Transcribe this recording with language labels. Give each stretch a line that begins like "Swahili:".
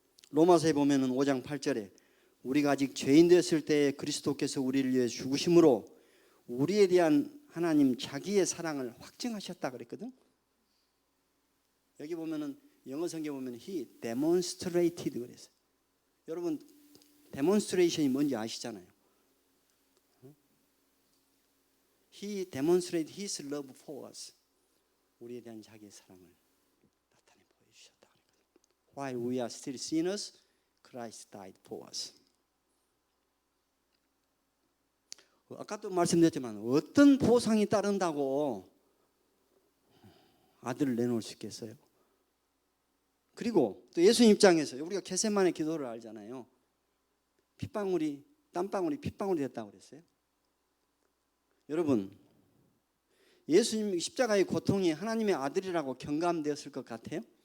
Korean: 로마서에 보면은 5장 8절에 우리가 아직 죄인 되었을 때 그리스도께서 우리를 위해 죽으심으로 우리에 대한 하나님 자기의 사랑을 확증하셨다 그랬거든. 여기 보면은 영어 성경 보면
English: He demonstrated
Korean: 그랬어요. 여러분 demonstration이 뭔지 아시잖아요.
English: He demonstrated His love for us.
Korean: 우리에 대한 자기의 사랑을 나타내 보여주셨다 그랬거든.
English: While we are still sinners, Christ died for us.
Korean: 아까도 말씀드렸지만 어떤 보상이 따른다고 아들을 내놓을 수 있겠어요? 그리고 또 예수님 입장에서 우리가 겟세마네 기도를 알잖아요. 땀방울이 핏방울이 됐다고 그랬어요. 여러분, 예수님 십자가의 고통이 하나님의 아들이라고 경감되었을 것 같아요?